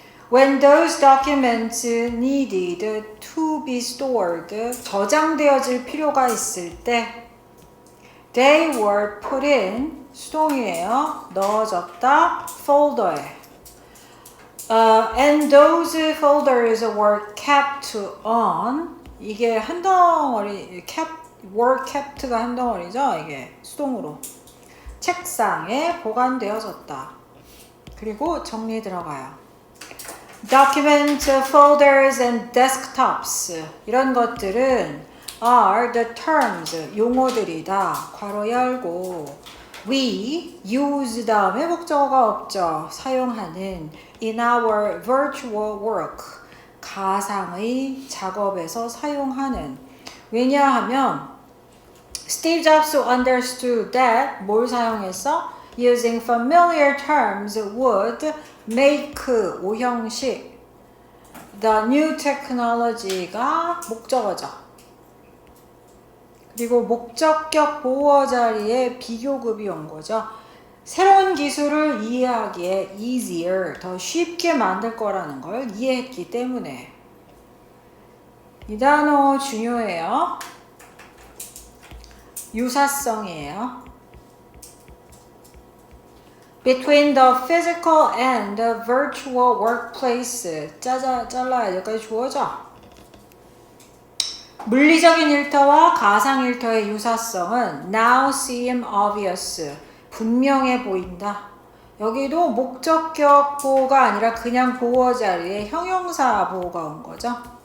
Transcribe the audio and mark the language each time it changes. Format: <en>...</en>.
<en>When those documents needed to be stored,</en> <ko>저장되어질 필요가 있을 때</ko> <en>they were put in,</en> <ko>수동이에요. 넣어졌다. folder에.</ko> <en>And those folders were kept on.</en> <ko>이게 한 덩어리, were kept가 한 덩어리죠. 이게 수동으로. 책상에 보관되어졌다. 그리고 정리 들어가요.</ko> <en>Document folders and desktops.</en> <ko>이런 것들은</ko> <en>are the terms,</en> <ko>용어들이다. 괄호 열고 we use 다음에 목적어가 없죠. 사용하는 in our virtual work 가상의 작업에서 사용하는.</ko> <en>왜냐하면 Steve Jobs understood that</en> <ko>뭘 사용했어?</ko> <en>Using familiar terms would make</en> <ko>오형식</ko> <en>the new technology가</en> <ko>목적어죠. 그리고 목적격 보호 자리에 비교급이 온 거죠. 새로운 기술을 이해하기에</ko> <en>easier,</en> <ko>더 쉽게 만들 거라는 걸 이해했기 때문에. 이 단어 중요해요. 유사성이에요.</ko> <en>between the physical and the virtual workplace.</en> <ko>잘라야 여기까지 주어져. 물리적인 일터와 가상 일터의 유사성은</ko> <en>now seem obvious.</en> <ko>분명해 보인다. 여기도 목적격 보호가 아니라 그냥 보호 자리에 형용사 보호가 온 거죠.</ko>